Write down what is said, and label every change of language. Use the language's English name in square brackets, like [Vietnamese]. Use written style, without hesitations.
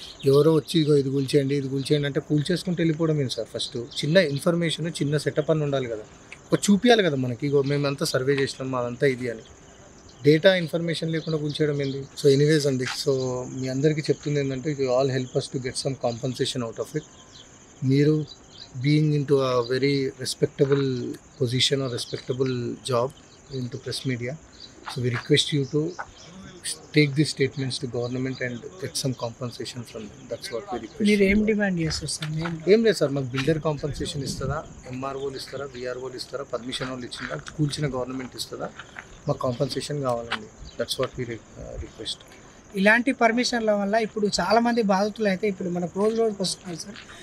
[Telugu] ఎవరో వచ్చి ఇగో ఇది కూల్చేయండి, ఇది కూల్చేయండి అంటే కూల్చేసుకుంటూ వెళ్ళిపోవడం ఏంటి సార్? ఫస్ట్ చిన్న ఇన్ఫర్మేషన్, చిన్న సెటప్ అని ఉండాలి కదా. ఒక చూపించాలి కదా మనకి, ఇగో మేమంతా సర్వే చేసినాం, మాదంతా ఇది అని. డేటా ఇన్ఫర్మేషన్ లేకుండా కూల్చేయడం ఏంటి? సో ఎనీవేస్ అండి, సో మీ అందరికీ చెప్తుంది ఏంటంటే [English] You all help us to get some compensation out of it. మీరు being into a very respectable position or respectable job into press media, so we request you to take these statements to government and get some compensation from them. That's what we request. [Telugu] మీరు ఏం demand చేస్తారు sir? ఏం లేదు sir, మాకు builder compensation ఇస్తుందా, ఎంఆర్ఓలు ఇస్తారా, విఆర్ఓలు ఇస్తారా, permission వాళ్ళు ఇచ్చిందా, కూల్చిన గవర్నమెంట్ ఇస్తుందా, మాకు కాంపన్సేషన్ కావాలండి. [English] That's what we request. [Telugu] ఇలాంటి పర్మిషన్ల వల్ల ఇప్పుడు చాలామంది బాధితులు అయితే ఇప్పుడు మనకు రోజుకి వస్తున్నారు సార్.